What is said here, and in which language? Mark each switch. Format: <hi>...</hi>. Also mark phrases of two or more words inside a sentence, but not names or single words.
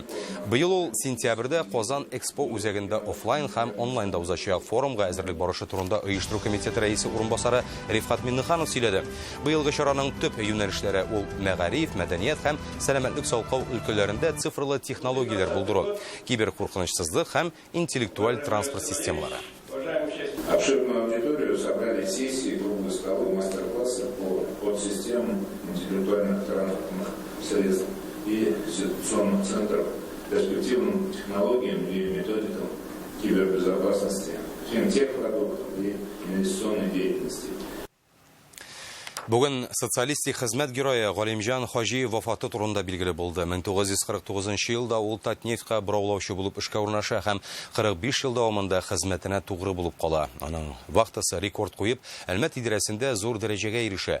<tt>Быел ул сентябрьдә Казан Экспо үзәгендә офлайн һәм онлайнда узачак форумга әзерлек барышы турында оештыру комитеты рәисе урынбасары Рифкат Миннеханов сөйләде. Быелгы чараның төп юнәлешләре ул мәгариф, мәдәният һәм сәламәтлек саклау өлкәләрендә цифрлы технология булдыру, киберкуркынычсызлык һәм интеллектуаль транспорт системалары.</tt> <ru>Обширную аудиторию собрали сессии, круглые столы, мастер-классы по подсистемам интеллектуальных транспортных средств и ситуационных центров, перспективным технологиям и методикам кибербезопасности, финтех-продуктов и инвестиционной деятельности.</ru> <tt>Бүген социалистик хезмәт герое Галимҗан Хаҗиев вафаты турында билгеле булды. 1949 елда ул Татнефтька бораулаучы булып эшкә урнаша һәм 45 ел дәвамында хезмәтенә тугры булып кала. Аның вакытысы рекорд куеп, Әлмәт идарәсендә зур дәрәҗәгә ирешә.</tt>